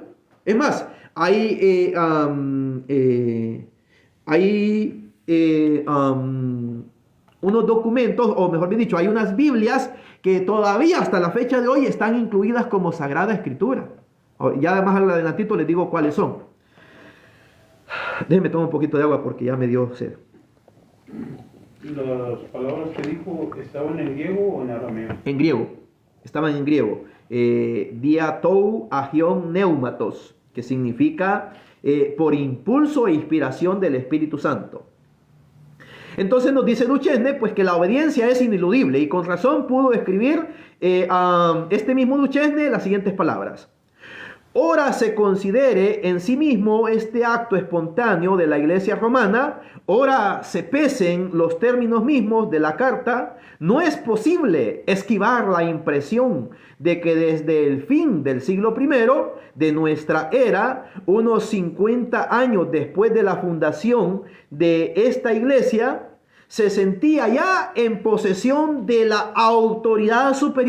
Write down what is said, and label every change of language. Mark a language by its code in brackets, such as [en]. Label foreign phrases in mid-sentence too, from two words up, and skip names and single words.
[es] Es más, hay unos documentos, o mejor dicho, hay unas Biblias que todavía hasta la fecha de hoy están incluidas como Sagrada Escritura. Ya además al adelantito les digo cuáles son. Déjenme tomar un poquito de agua porque ya me dio sed. ¿Las palabras que dijo estaban en griego o en arameo? En griego, estaban en griego. [el] Διὰ τοῦ ἁγίου πνεύματος, [es] que significa por impulso e inspiración del Espíritu Santo. Entonces nos dice Duchesne, pues, que la obediencia es ineludible, y con razón pudo escribir este mismo Duchesne las siguientes palabras. Ora se considere en sí mismo este acto espontáneo de la Iglesia romana, ora se pesen los términos mismos de la carta, no es posible esquivar la impresión de que desde el fin del siglo I de nuestra era, unos 50 años después de la fundación de esta iglesia, se sentía ya en posesión de la autoridad superior.